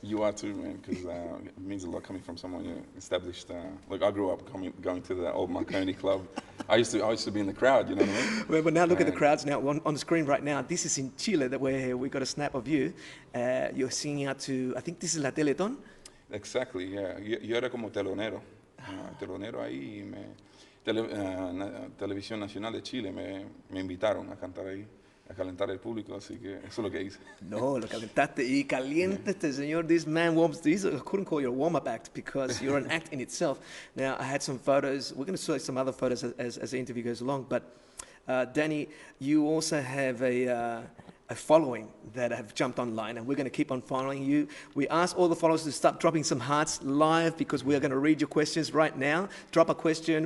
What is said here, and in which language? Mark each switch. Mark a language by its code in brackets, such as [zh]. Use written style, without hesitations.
[en] You are too, man, because it means a lot coming from someone established. Like I grew up going to the old Marconi Club. I used to be in the crowd. You know what I mean? But now look at the crowds now on the screen right now. This is in Chile that we're here. We got a snap of you. You're singing out to, I think this is La Teletón. Exactly, yeah. [es] Yo era como telonero. Telonero ahí. Televisión Nacional de Chile me invitaron a cantar ahí, a calentar el público, así que eso es lo que hice. No, lo calentaste y caliente este señor. [en] This man warms. I couldn't call you a warm-up act because you're an act in itself. Now, I had some photos. We're going to show some other photos as the interview goes along. But, Danny, you also have a following that have jumped online, and we're going to keep on following you. We ask all the followers to start dropping some hearts live because we're going to read your questions right now. Drop a question.